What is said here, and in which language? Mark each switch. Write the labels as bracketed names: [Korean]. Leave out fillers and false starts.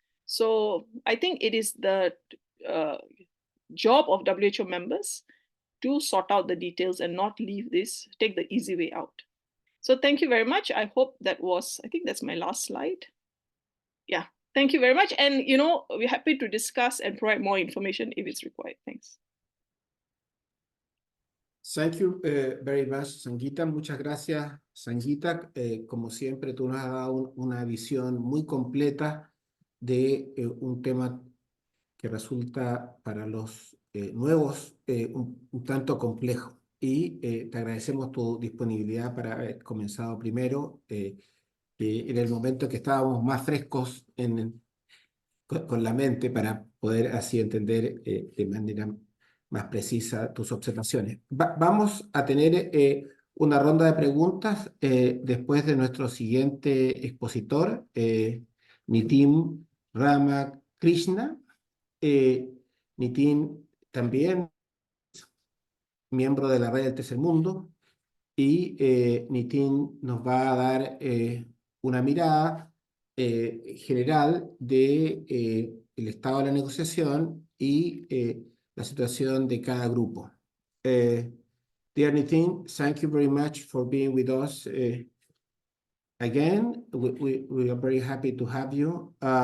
[English] So I think it is the job of WHO members to sort out the details and not take the easy way out. So thank you very much. I hope I think that's my last slide. Yeah, thank you very much. And, we're happy to discuss and provide more information if it's required. Thanks. Thank you very much, Sangeeta. [Spanish] Muchas gracias, Sangeeta. Como siempre, tú nos has dado una visión muy completa de un tema que resulta para los nuevos un tanto complejo. Y te agradecemos tu disponibilidad para haber comenzado primero en el momento que estábamos más frescos con la mente para poder así entender de manera más precisa tus observaciones. Vamos a tener una ronda de preguntas después de nuestro siguiente expositor, Nitin Ramakrishna. Nitin también miembro de la Red del Tercer Mundo, y Nitin nos va a dar una mirada general de el estado de la negociación y la situación de cada grupo. [English] Dear Nitin, thank you very much for being with us again. We are very happy to have you.